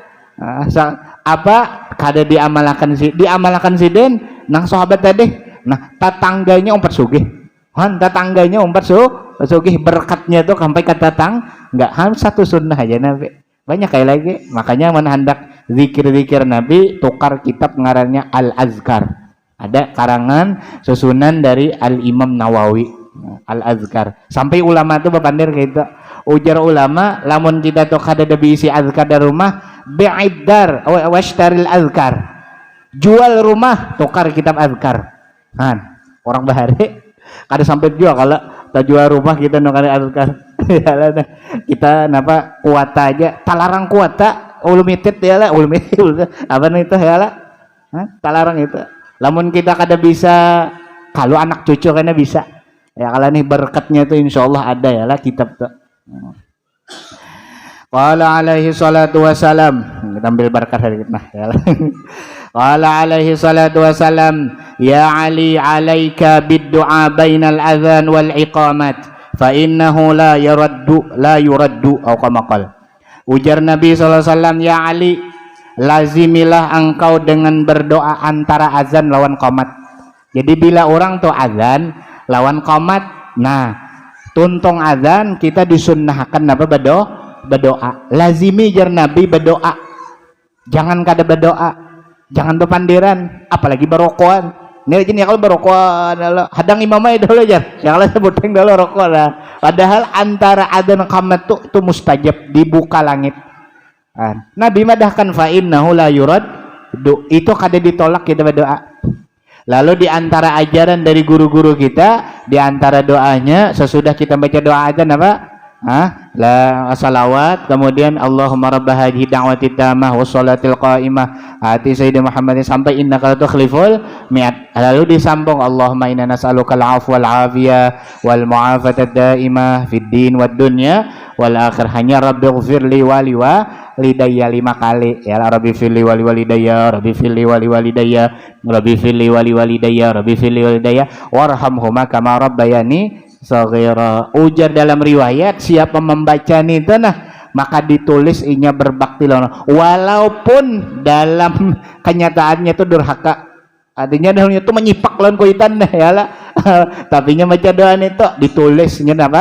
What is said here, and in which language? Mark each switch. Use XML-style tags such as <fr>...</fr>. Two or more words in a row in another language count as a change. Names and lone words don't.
<bjn>Apa kada diamalkan den nang sahabat tadi. Nah tetangganya umpat sugih, tetangganya umpat sugih, berkatnya tuh sampai ke nggak harus satu sunnah aja Nabi, banyak kayak lagi. Makanya mana hendak zikir-zikir Nabi, tukar kitab ngarannya Al-Azkar, ada karangan susunan dari Al-Imam Nawawi, Al-Azkar. Sampai ulama tuh bepandir gitu. Ujar ulama, lamun kita tuh kada ada isi azkar di rumah,</bjn> <ar>بع الدار واشتر الأذكار,</ar> <bjn>jual rumah tukar kitab azkar. Orang bahari kada sampai jual kalau jual rumah kita nukari azkar. Kita napa kuota aja, talarang kuota, limited ya lah, limited apa nih itu ya lah, talarang itu. Lamun kita kada bisa, kalau anak cucu kena bisa. Ya kalau nih berkatnya itu</bjn> <ar>إن شاء الله</ar> <bjn>ada ya lah kitab tuh.</bjn> <ar>قال عليه الصلاة والسلام,</ar> <bjn>kita ambil berkat dari kita ya lah.</bjn> <ar>قال عليه الصلاة والسلام يا علي عليك بالدعاء بين الأذان والإقامة فإنه لا يرد atau كما قال.</ar> <bjn>Ujar Nabi SAW, ya Ali, lazimilah engkau dengan berdoa antara azan lawan qomat. Jadi bila orang tuh azan lawan qomat, nah tuntung azan kita disunnahkan apa berdoa. Lazimi jar Nabi berdoa. Jangan kada berdoa, jangan berpandiran, apalagi berokokan. Ini aja nih kalau berokokan, hadang imamai dulu jar, yang lain sebutin dulu rokok lah. Padahal antara adzan qamat itu mustajab, dibuka langit. Nabi madahkan</bjn> <ar>فإنه لا يرد,</ar> <bjn>itu kada ditolak kita berdoa. Lalu di antara ajaran dari guru-guru kita, di antara doanya sesudah kita baca doa adzan apa?</bjn> <ar>La salawat, kemudian اللهم رب هذه الدعوة التامة والصلاة القائمة آت سيدنا محمدا sampai إنك لا تخلف الميعاد.</ar> <id>Lalu disambung</id> <ar>اللهم إنا نسألك العفو والعافية والمعافاة الدائمة في الدين والدنيا والآخرة. Hanya رب اغفر لي ولوالدي</ar> <id>5 kali</id> <ar>يا رب اغفر لي ولوالدي رب اغفر لي ولوالدي رب اغفر لي ولوالدي رب اغفر لي ولوالدي وارحمهما كما ربياني صغيرا.</ar> <bjn>Ujar dalam riwayat siapa membaca itu maka ditulis inya berbakti lawan, walaupun dalam kenyataannya itu durhaka, artinya dalamnya itu menyipak lawan kuitan ya lah. Tapi nya baca doa itu ditulisnya apa?</bjn>